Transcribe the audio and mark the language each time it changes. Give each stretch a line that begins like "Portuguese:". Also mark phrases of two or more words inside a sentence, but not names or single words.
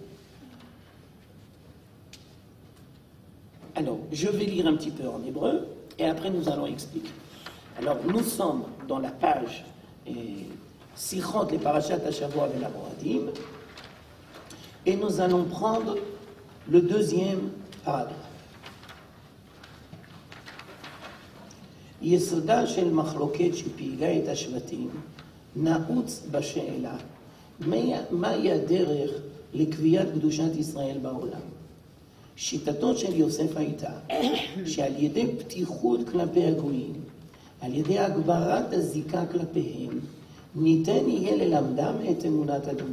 French: Alors, je vais lire un petit peu en hébreu, et après nous allons expliquer. Alors, nous sommes dans la page Sichot, les Parashat HaShavua et la Moadim, et nous allons prendre le deuxième paragraphe.
Hebrew: יסודה של מחלוקת שפעילה את השבטים נעוץ בשאלה מהי הדרך לקביעת קדושת ישראל בעולם. שיטתו של יוסף הייתה שעל ידי פתיחות כלפי הגויים על ידי הגברת הזיקה כלפיהם, ניתן יהיה ללמדם את אמונת אדוני.